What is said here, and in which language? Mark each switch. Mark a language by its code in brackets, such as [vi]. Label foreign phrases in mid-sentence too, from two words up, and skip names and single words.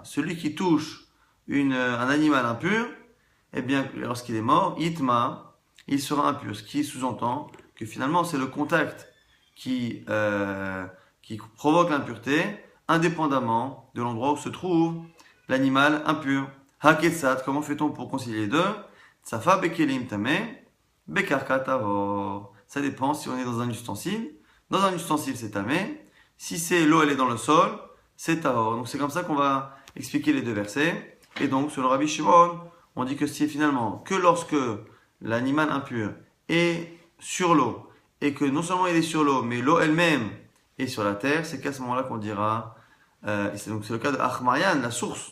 [fr] Celui qui touche un animal impur, eh bien, lorsqu'il est mort, yitma, il sera impur. Ce qui sous-entend que finalement, c'est le contact qui provoque l'impureté, indépendamment de l'endroit où se trouve l'animal impur. Haketsat, comment fait-on pour concilier les deux? [he] צפה בכלים טמא, בקרקע טהור. [fr] Ça dépend si on est dans un ustensile. Dans un ustensile, c'est tameh. Si c'est l'eau, elle est dans le sol, c'est tahor. Donc c'est comme ça qu'on va expliquer les deux versets. Et donc, selon Rabbi Shimon, on dit que c'est finalement que lorsque l'animal impur est sur l'eau, et que non seulement il est sur l'eau, mais l'eau elle-même est sur la terre, c'est qu'à ce moment-là qu'on dira, et c'est le cas de Achmarian, la source.